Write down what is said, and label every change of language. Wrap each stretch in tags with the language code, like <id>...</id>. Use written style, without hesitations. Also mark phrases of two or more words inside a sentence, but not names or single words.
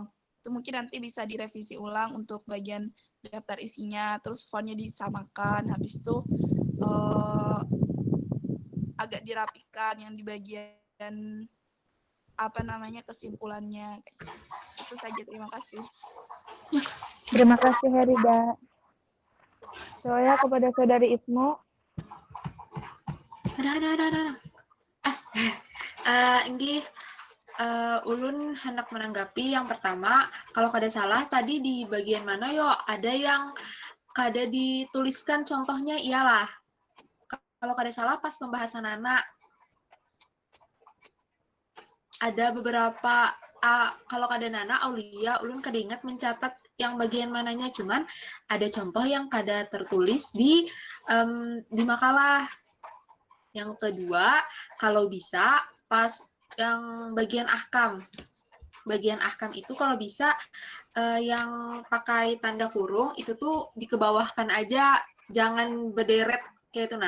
<id>Itu mungkin nanti bisa direvisi ulang untuk bagian daftar isinya, terus fontnya disamakan, habis itu agak dirapikan yang di bagian kesimpulannya. Itu saja, terima kasih. Terima kasih Herida. Saya kepada saudari Ismu.</id> <bjn>Inggih, ulun hendak menanggapi yang pertama, kalau kada salah tadi di bagian mana yo ada yang kada dituliskan contohnya, iyalah kalau kada salah pas pembahasan anak ada beberapa kalau kada nana Aulia ulun kada ingat mencatat yang bagian mananya, cuman ada contoh yang kada tertulis di makalah.</bjn> <id>Yang kedua, kalau bisa pas yang bagian ahkam. Bagian ahkam itu kalau bisa yang pakai tanda kurung itu tuh dikebawahkan aja, jangan berderet kayak itu nah.</id>